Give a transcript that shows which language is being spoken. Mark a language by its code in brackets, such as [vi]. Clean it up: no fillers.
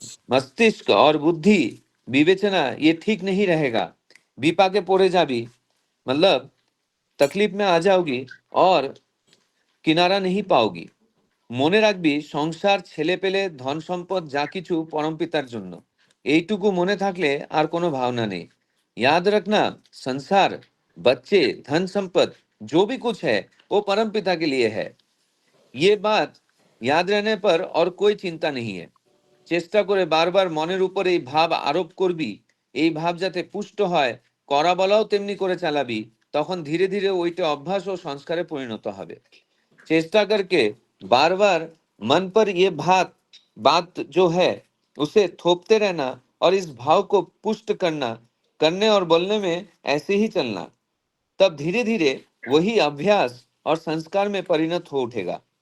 [hi] मस्तिष्क और बुद्धि विवेचना ये ठीक नहीं रहेगा [bn] विपाके पड़े जाबी [hi] मतलब तकलीफ में आ जाओगी और किनारा नहीं पाओगी [bn] মনে রাখবি সংসার ছেলেপেলে ধন সম্পদ যা কিছু পরমপিতার জন্য এইটুকু মনে থাকলে আর কোনো ভাবনা নেই [hi] याद रखना संसार बच्चे धन संपत्ति जो भी कुछ है वो परम पिता के लिए है। ये बात याद रहने पर और कोई चिंता नहीं है। [bn] চেষ্টা করে বারবার মনের উপর এই ভাব আরোপ করবি, এই ভাব যাতে পুষ্ট হয়, করা বলাও তেমনি করে চালাবি, তখন ধীরে ধীরে ওইটা অভ্যাস ও সংস্কারে পরিণত হবে। [hi] चेष्टा करके बार बार मन पर ये बात जो है उसे थोपते रहना और इस भाव को पुष्ट करना, करने और बोलने में ऐसे ही चलना, तब धीरे धीरे वही अभ्यास और संस्कार में परिणत हो उठेगा।